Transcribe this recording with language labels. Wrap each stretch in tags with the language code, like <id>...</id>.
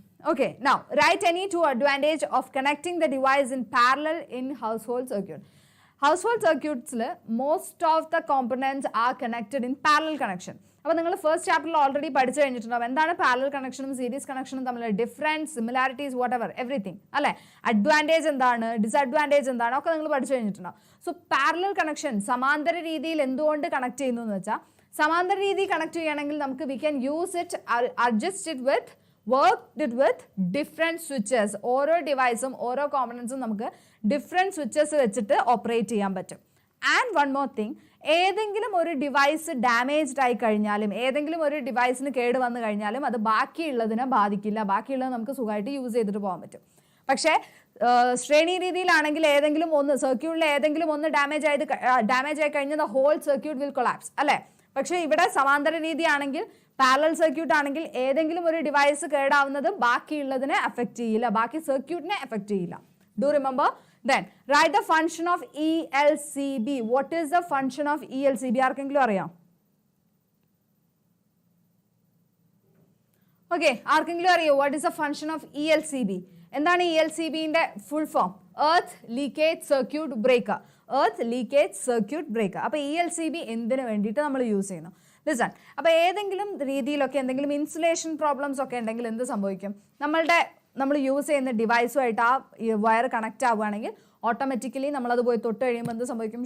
<en>Okay, now write any two advantage of connecting the device in parallel in household circuit. Household circuits most of the components are connected in parallel connection.</en> <ml>അപ്പോൾ നിങ്ങൾ first ചാപ്റ്ററിൽ already പഠിച്ചു കഴിഞ്ഞിട്ടുണ്ടാവും എന്താണ് parallel കണക്ഷനും series കണക്ഷനും തമ്മിലുള്ള difference, similarities,</ml> <en>whatever everything</en> <ml>അല്ലെ. Advantage എന്താണ്, ഡിസഡ്വാൻറ്റേജ് എന്താണ് ഒക്കെ നിങ്ങൾ പഠിച്ചു കഴിഞ്ഞിട്ടുണ്ടാവും. സോ പാരലൽ കണക്ഷൻ സമാന്തര രീതിയിൽ എന്തുകൊണ്ട് കണക്ട് ചെയ്യുന്നു എന്ന് വെച്ചാൽ, സമാന്തര രീതി കണക്ട് ചെയ്യുകയാണെങ്കിൽ നമുക്ക്</ml> <en>We can use it, adjust it with, worked it with different switches.</en> <ml>ഓരോ ഡിവൈസും ഓരോ കോമ്പണൻസും നമുക്ക് ഡിഫറെൻറ്റ് സ്വിച്ചസ് വെച്ചിട്ട് ഓപ്പറേറ്റ് ചെയ്യാൻ പറ്റും.</ml> <en>and one more thing,</en> <ml>ഏതെങ്കിലും ഒരു ഡിവൈസ് ഡാമേജ്ഡ് ആയി കഴിഞ്ഞാലും ഏതെങ്കിലും ഒരു ഡിവൈസിന് കേട് വന്നു കഴിഞ്ഞാലും അത് ബാക്കിയുള്ളതിനെ ബാധിക്കില്ല. ബാക്കിയുള്ളത് നമുക്ക് സുഖമായിട്ട് യൂസ് ചെയ്തിട്ട് പോകാൻ പറ്റും. പക്ഷേ ശ്രേണി രീതിയിലാണെങ്കിൽ ഏതെങ്കിലും ഒന്ന് സർക്യൂട്ടിൽ ഏതെങ്കിലും ഒന്ന് ഡാമേജ് ആയി കഴിഞ്ഞാൽ</ml> <en>the whole circuit will collapse</en> <ml>അല്ലേ. പക്ഷേ ഇവിടെ സമാന്തര രീതിയാണെങ്കിൽ, പാരലൽ സർക്യൂട്ട് ആണെങ്കിൽ ഏതെങ്കിലും ഒരു ഡിവൈസ് കേടാവുന്നത് ബാക്കിയുള്ളതിനെ അഫക്റ്റ് ചെയ്യില്ല, ബാക്കി സർക്യൂട്ടിനെ അഫക്റ്റ് ചെയ്യില്ല.</ml> <en>Do remember? Then write the function of ELCB. What is the function of ELCB?</en> <ml>ആർക്കെങ്കിലും അറിയാം?</ml> <en>okay,</en> <ml>ആർക്കെങ്കിലും അറിയോ</ml> <en>what is the function of ELCB?</en> <ml>എന്താണ് ELCBന്റെ full form? Earth leakage circuit breaker. Earth leakage circuit breaker. അപ്പോൾ ELCB എന്തിനു വേണ്ടിയിട്ട് നമ്മൾ use ചെയ്യുന്നു? ലിസൺ, അപ്പോൾ ഏതെങ്കിലും രീതിയിലൊക്കെ എന്തെങ്കിലും ഇൻസുലേഷൻ പ്രോബ്ലംസ് ഒക്കെ ഉണ്ടെങ്കിൽ എന്ത് സംഭവിക്കും? നമ്മൾ യൂസ് ചെയ്യുന്ന ഡിവൈസുമായിട്ട് ആ വയർ കണക്റ്റ് ആവുകയാണെങ്കിൽ ഓട്ടോമാറ്റിക്കലി നമ്മളത് പോയി തൊട്ട് കഴിയുമ്പോൾ എന്ത് സംഭവിക്കും?</ml>